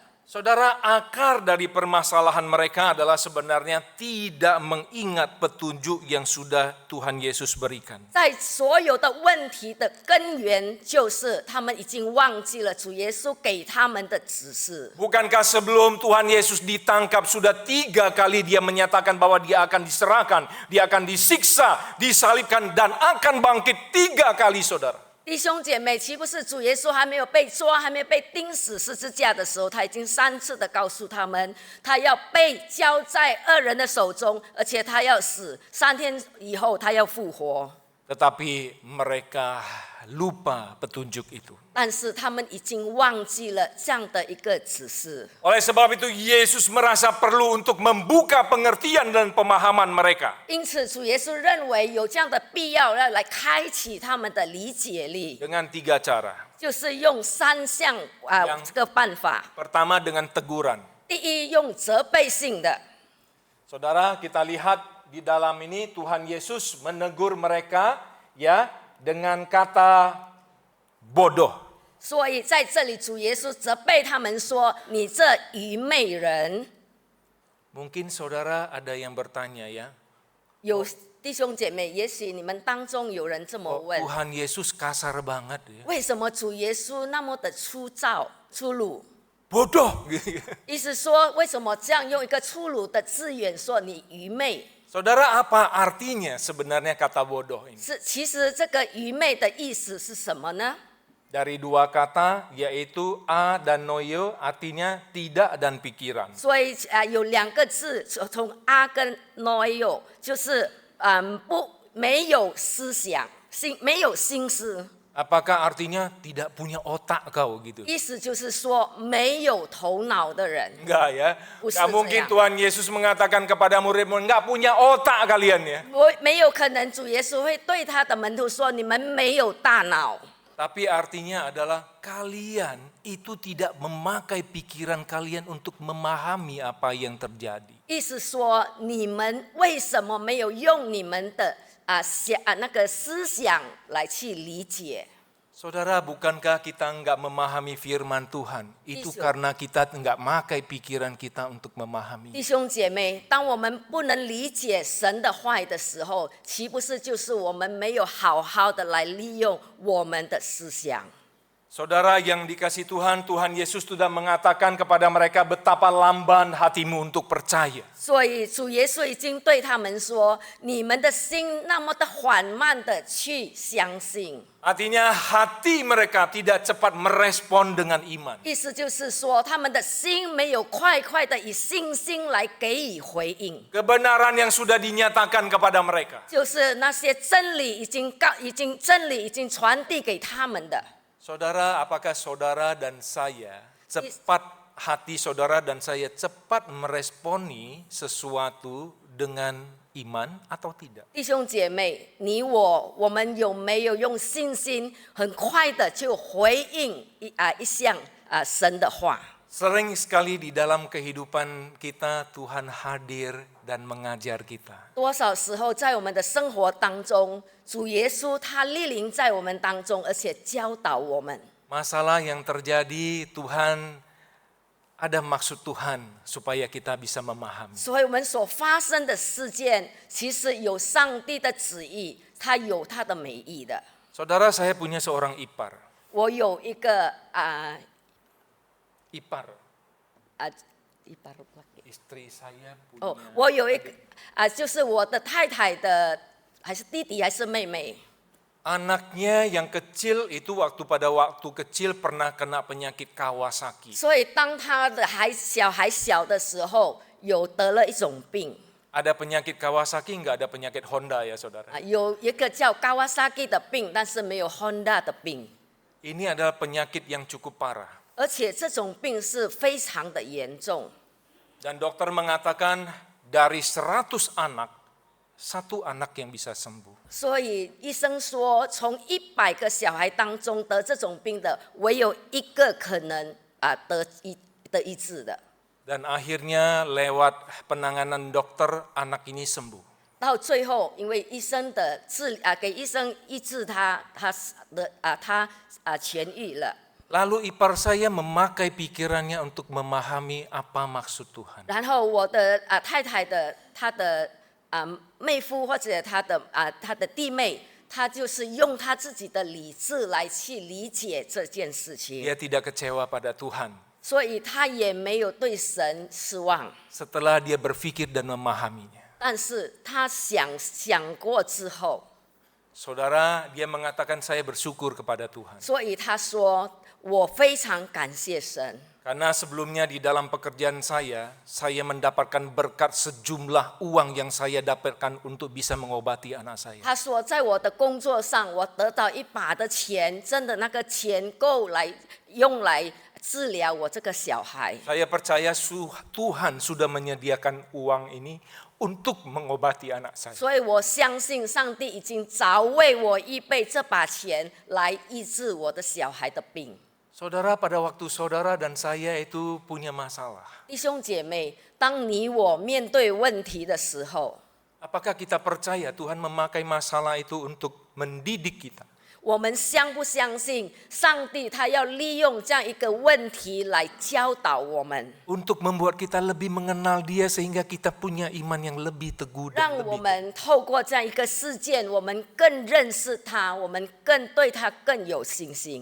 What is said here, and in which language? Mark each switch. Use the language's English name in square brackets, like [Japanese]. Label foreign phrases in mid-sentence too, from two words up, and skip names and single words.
[Indonesian] Saudara, akar dari permasalahan mereka adalah sebenarnya tidak mengingat petunjuk yang sudah Tuhan Yesus berikan. [Chinese] 在所有的问题的根源，就是他们已经忘记了主耶稣给他们的指示。 [Indonesian] Bukankah sebelum Tuhan Yesus ditangkap sudah 3 kali dia menyatakan bahwa dia akan diserahkan, dia akan disiksa, disalibkan dan akan bangkit 3 kali, saudara. [Chinese] 弟兄姐妹，岂不是主耶稣还没有被抓、还没有被钉死十字架的时候，他已经3次的告诉他们，他要被交在恶人的手中，而且他要死，3天以后他要复活。 [Indonesian] Tetapi mereka lupa petunjuk itu. [Chinese] 但是他们已经忘记了这样的一个指示。 [Indonesian] Oleh sebab itu Yesus merasa perlu untuk membuka pengertian dan pemahaman mereka. [Chinese] 因此，主耶稣认为有这样的必要，要来开启他们的理解力， [Indonesian] Dengan 3 cara. [Chinese] 就是用3项这个办法。 [Indonesian] Pertama dengan teguran. [Chinese] 第一，用责备性的。 [Indonesian] Saudara, kita lihat di dalam ini Tuhan Yesus menegur mereka ya dengan kata bodoh. [Chinese] 所以在这里，主耶稣责备他们说：“你这愚昧人。” [Indonesian] Mungkin saudara ada yang bertanya ya, [Chinese] 有弟兄姐妹，也许你们当中有人这么 [Indonesian] kok [Chinese] 问： [Indonesian] Tuhan Yesus kasar banget ya? [Chinese] 为什么主耶稣那么的粗鲁？ [Indonesian] Bodoh. [Chinese] 意思说，为什么这样用一个粗鲁的字眼说你愚昧？ [Indonesian] Saudara, apa artinya sebenarnya kata bodoh ini? [Chinese] 其实这个愚昧的意思是什么呢？ [Indonesian] Dari 2 kata yaitu a dan noio, artinya tidak dan pikiran. [Chinese] 所以有2个字，从阿跟 noio， 就是没有思想，没有心思。 [Indonesian] Apakah artinya tidak punya otak kau gitu? [Chinese] 意思就是说没有头脑的人。 [Indonesian] Enggak ya. Usah Gak mungkin sayang. Tuhan Yesus mengatakan kepada murid-murid, enggak punya otak kalian ya. [Chinese] 没有可能主耶稣会对他的门徒说：“你们没有大脑。” [Indonesian] Tapi artinya adalah kalian itu tidak memakai pikiran kalian untuk memahami apa yang terjadi. [Chinese] 意思说，你们为什么没有用你们的那个思想来去理解？ [Indonesian] Saudara, bukankah kita enggak memahami firman Tuhan? Itu Isu. karena kita enggak makai pikiran kita untuk memahami. [Chinese] 弟兄姐妹，当我们不能理解神的话语的时候，岂不是就是我们没有好好的来利用我们的思想？ [Indonesian] Saudara yang dikasih Tuhan, Tuhan Yesus sudah mengatakan kepada mereka betapa lamban hatimu untuk percaya. [Chinese] 所以主耶稣已经对他们说：“你们的心那么的缓慢的去相信。” [Indonesian] Artinya hati mereka tidak cepat merespon dengan iman. [Chinese] 意思就是说，他们的心没有快快的以信心来给予回应， [Indonesian] Kebenaran yang sudah dinyatakan kepada mereka. [Chinese] 就是那些真理已经传递给他们的。 [Indonesian] Saudara, apakah saudara dan saya hati saudara dan saya cepat meresponi sesuatu dengan iman atau tidak? [Chinese] 弟兄姐妹，你我们有没有用信心很快的就回应一项神的话？ [Indonesian] Sering sekali di dalam kehidupan kita Tuhan hadir dan mengajar kita. [Chinese] 多少时候在我们的生活当中，主耶稣他莅临在我们当中，而且教导我们。 [Indonesian] Masalah yang terjadi Tuhan, ada maksud Tuhan supaya kita bisa memahami. [Chinese] 所以我们所发生的事件，其实有上帝的旨意，它有它的美意的。 [Indonesian] Saudara, saya punya seorang ipar. [Chinese] 我有一个 [Indonesian] Ipar, [Chinese] 一 [Indonesian] istri saya 哦， punya [Chinese] 我有一个就是我的太太的，还是弟弟还是妹妹？ [Indonesian] anaknya yang kecil itu pada waktu kecil pernah kena penyakit Kawasaki. [Chinese] 所以当他的小孩小的时候，有得了一种病， [Indonesian] Ada penyakit Kawasaki, nggak ada penyakit Honda ya saudara. [Chinese] 有一个叫Kawasaki的病，但是没有 Honda 的病， [Indonesian] Ini adalah penyakit yang cukup parah. [Chinese] 而且这种病是非常的严重。 [Indonesian] Dan dokter mengatakan dari 100 anak, 1 anak yang bisa sembuh. [Chinese] 所以医生说，从100个小孩当中得这种病的，唯有一个可能得医治的。 [Indonesian] Dan akhirnya lewat penanganan dokter, anak ini sembuh. [Chinese] 到最后，因为医生的给医生医治他痊愈了。 [Indonesian] Lalu ipar saya memakai pikirannya untuk memahami apa maksud Tuhan. [Chinese] 然后我的太太的她的妹夫或者她的弟妹，她就是用她自己的理智来去理解这件事情， [Indonesian] Dia tidak kecewa pada Tuhan [Chinese] 所以她也没有对神失望。 [Indonesian] setelah dia berpikir dan memahaminya. [Chinese] 但是她想过之后， [Indonesian] Saudara, dia mengatakan saya bersyukur kepada Tuhan. [Chinese] 所以她说：“我非常感谢神。” [Indonesian] Karena sebelumnya di dalam pekerjaan saya mendapatkan berkat sejumlah uang yang saya dapatkan untuk bisa mengobati anak saya. [Chinese] 他说，在我的工作上，我得到一把的钱，真的那个钱够用来治疗我这个小孩。 [Indonesian] Saya percaya Tuhan sudah menyediakan uang ini untuk mengobati anak saya. [Chinese] 所以我相信上帝已经早为我预备这把钱来医治我的小孩的病。 [Indonesian] Saudara, pada waktu saudara dan saya itu punya masalah, [Chinese] 弟兄姐妹，当你我面对问题的时候， [Indonesian] apakah kita percaya Tuhan memakai masalah itu untuk mendidik kita? [Chinese] 我们相不相信上帝他要利用这样一个问题来教导我们， [Indonesian] Untuk membuat kita lebih mengenal Dia sehingga kita punya iman yang lebih teguh [Chinese] 让 [Indonesian] dan [Chinese] 我 [Indonesian] lebih [Chinese] 们透过这样一个事件，我们更认识他，我们更对他更有信心。